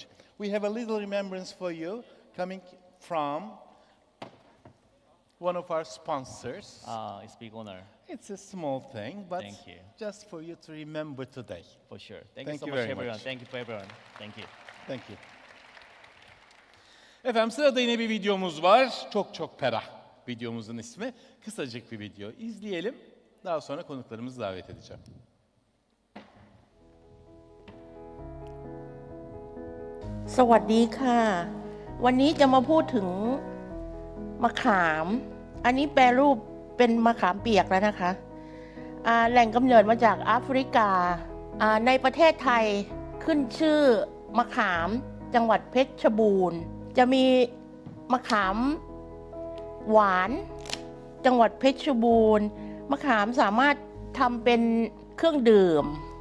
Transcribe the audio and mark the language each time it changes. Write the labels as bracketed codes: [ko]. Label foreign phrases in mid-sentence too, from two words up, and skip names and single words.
[en] We have a little remembrance for you coming from one of our sponsors. It's a big honor. It's a small thing, but Thank you. just for you to remember today. For sure. Thank Thank you so you much, very everyone. much. Thank you for everyone. Thank you. Thank you. [tr] Efendim sırada yine bir videomuz var. Çok ferah videomuzun ismi. Kısacık bir video. İzleyelim. Daha sonra konuklarımızı davet edeceğim. [th] Sawasdee. วันนี้จะมาพูดถึงมะขาม อันนี้แปรรูปเป็นมะขามเปียกแล้วนะคะ แหล่งกำเนิดมาจากแอฟริกา ในประเทศไทยขึ้นชื่อมะขามจังหวัดเพชรบูรณ์จะมีมะขามหวานจังหวัดเพชรบูรณ์มะขามสามารถทำเป็นเครื่องดื่ม